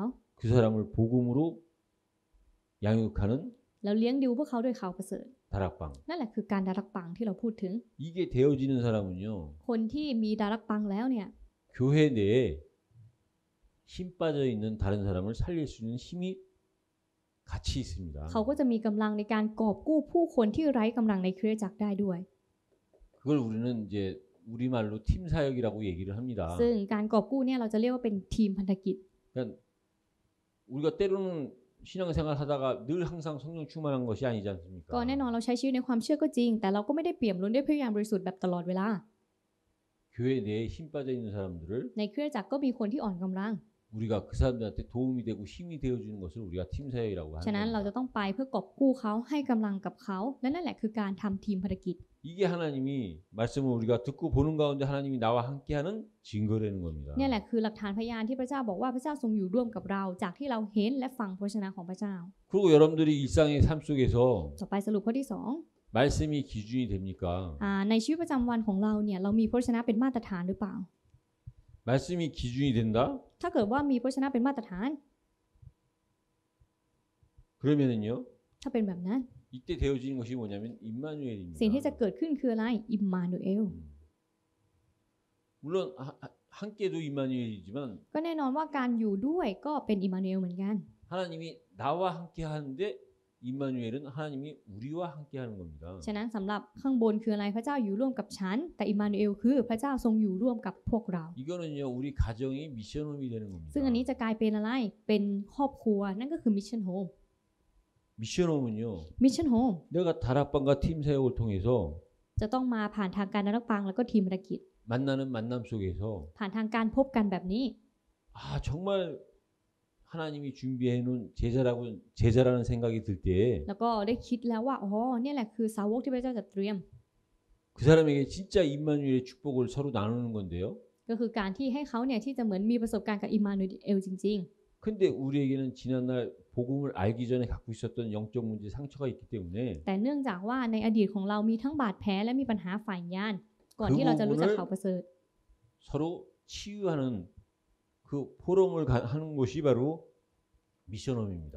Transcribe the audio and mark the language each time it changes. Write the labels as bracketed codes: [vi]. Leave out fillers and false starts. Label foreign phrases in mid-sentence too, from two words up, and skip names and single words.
[ko] 그 사람을 복음으로 양육하는 [th] แล้วเลี้ยงดูพวกเขาด้วยข่าวประเสริฐ [ko] 다락방. [th] นั่นแหละคือการดารักปังที่เราพูดถึง [ko] 이게 되어지는 사람은요. [th] คนที่มีดารักปังแล้วเนี่ย [ko] 교회 내에 힘 빠져 있는 다른 사람을 살릴 수 있는 힘이 같이 있습니다. [th] เขาก็จะมีกำลังในการกอบกู้ผู้คนที่ไร้กำลังในคริสตจักรได้ด้วย [ko] 그걸 우리는 이제 우리말로 팀 사역이라고 얘기를 합니다. [th] ซึ่งการกอบกู้เนี่ยเราจะเรียกว่าเป็นทีมพันธกิจ [ko] 그러니까 우리가 때로는 신앙생활 하다가 늘 항상 성령 충만한 것이 아니지 않습니까? [th] ก็แน่นอนเราใช้ชีวิตในความเชื่อก็จริง แต่เราก็ไม่ได้เปี่ยมล้นด้วยพระวิญญาณบริสุทธิ์แบบตลอดเวลา [ko] 교회 내에 힘 빠져 있는 사람들을 [th] ในคริสตจักรก็มีคนที่อ่อนกำลัง [ko] 우리가 그 사람들한테 도움이 되고 힘이 되어주는 것을 우리가 팀 사역이라고 [th] ฉะนั้น [ko] 하는 [th] เราจะ [ko] 겁니다. [th] ต้องไปเพื่อกอบกู้เขาให้กำลังกับเขาและนั่นแหละคือการทำทีมภารกิจ [ko] 이게 하나님이 말씀을 우리가 듣고 보는 가운데 하나님이 나와 함께하는 증거라는 겁니다. [th] เนี่ยแหละคือหลักฐานพยานที่พระเจ้าบอกว่าพระเจ้าทรงอยู่ร่วมกับเราจากที่เราเห็นและฟังพระวจนะของพระเจ้า [ko] 그리고 여러분들이 일상의 삶 속에서 [th] ต่อไปสรุปข้อที่สอง [ko] 말씀이 기준이 됩니까? [th] ในชีวิตประจำวันของเราเนี่ยเรามีพระวจนะเป็นมาตรฐานหรือเปล่า [ko] 말씀이 기준이 된다? [th] ถ้าเกิดว่ามีพระวจนะเป็นมาตรฐาน [ko] 그러면은요. [th] ถ้าเป็นแบบนั้น [ko] 이때 되어지는 것이 뭐냐면 임마누엘입니다. [th] สิ่งที่จะเกิดขึ้นคืออะไรอิมมานูเอล [ko] 물론 함께도 임마누엘이지만 [th] ก็แน่นอนว่าการอยู่ด้วยก็เป็นอิมมานูเอลเหมือนกัน [ko] 하나님이 나와 함께하는데 임마누엘은 하나님이 우리와 함께하는 겁니다. [th] ฉะนั้นสำหรับข้างบนคืออะไรพระเจ้าอยู่ร่วมกับฉันแต่อิมมานูเอลคือพระเจ้าทรงอยู่ร่วมกับพวกเรา [ko] 이거는요 우리 가정이 미션홈이 되는 겁니다. [th] ซึ่งอันนี้จะกลายเป็นอะไรเป็นครอบครัวนั่นก็คือมิชชั่นโฮม [ko] 미션홈은요 [th] มิชชั่นโฮม [ko] 내가 다락방과 팀 사역을 통해서 [th] จะต้องมาผ่านทางการดารักปังแล้วก็ทีมภารกิจ [ko] 만나는 만남 속에서 [th] ผ่านทางการพบกันแบบนี้ [ko] 아 정말 하나님이 준비해 놓은 제자라는 생각이 들 때에 [th] แล้วก็ได้คิดแล้วว่าอ๋อเนี่ยแหละคือสาวกที่พระเจ้าจะเตรียม [ko] 그 사람에게 진짜 임마누엘의 축복을 서로 나누는 건데요. [th] ก็คือการที่ให้เขาเนี่ยที่จะเหมือนมีประสบการณ์กับอิมมานูเอลจริง [ko] 근데 우리에게는 지난날 복음을 알기 전에 갖고 있었던 영적 문제 상처가 있기 때문에 [th] ๆ แต่เนื่องจากว่าในอดีตของเรามีทั้งบาดแผลและมีปัญหาฝ่ายญาณก่อนที่เราจะรู้จักข่าวประเสริฐ [ko] 서로 치유하는 그 포럼을 하는 것이 바로 미션홈입니다.